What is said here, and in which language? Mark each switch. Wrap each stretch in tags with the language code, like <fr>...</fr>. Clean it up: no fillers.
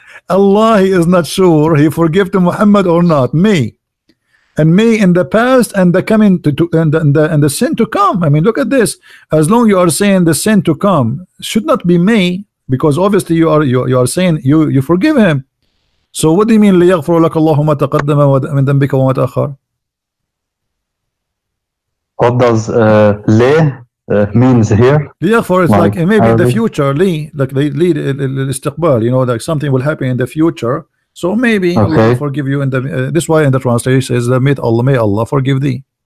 <en>Allah, he is not sure he forgive to Muhammad or not. May. And may in the past and the coming and the sin to come. I mean, look at this. As long you are saying the sin to come should not be may, because obviously you are saying you forgive him. So what do you mean</en> <ar>ليغفر لك الله ما تقدم من ذنبك وما تأخر?</ar> <en>What does ليه means here? ليغفر is like maybe in the future, لي like they lead الاستقبال, you know, like something will happen in the future. So maybe Allah will forgive you in the this why in the translation says that may Allah forgive thee.</en>